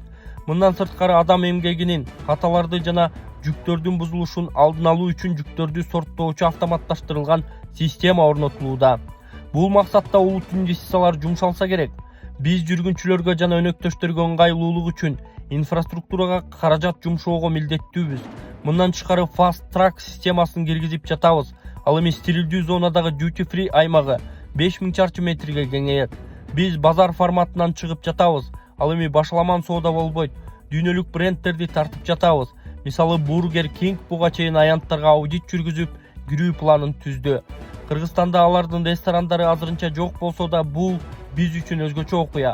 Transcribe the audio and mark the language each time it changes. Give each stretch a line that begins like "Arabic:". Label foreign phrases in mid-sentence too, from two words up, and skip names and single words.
Kyrgyz: Мындан сырткары адам эмгегинин, каталарды жана жүктөрдүн бузулушун алдын алуу үчүн жүктөрдү сорттоочу автоматташтырылган система орнотулууда. Бул максатта улут инвестициялар жумшалса керек. Биз жүргүнчүлөргө жана өнөктөштөргө ыңгайлуулук үчүн инфраструктурага каражат жумшоого милдеттүүбүз. Мындан тышкары Fast Track системасын киргизип жатабыз. Ал эми стерилдүү зонадагы
English: duty free
Kyrgyz: аймагы 5000 чарчы метрге кеңейет. Биз базар форматынан чыгып жатабыз. Ал эми башаламан соода болбойт. Дүйнөлүк брендтерди тартып жатабыз. Мисалы Burger King буга чейин аянттарга аудит жүргүзүп, кирүү планын түздү. Кыргызстанда алардын ресторандары азырынча жок болсо да, бул биз үчүн өзгөчө окуя.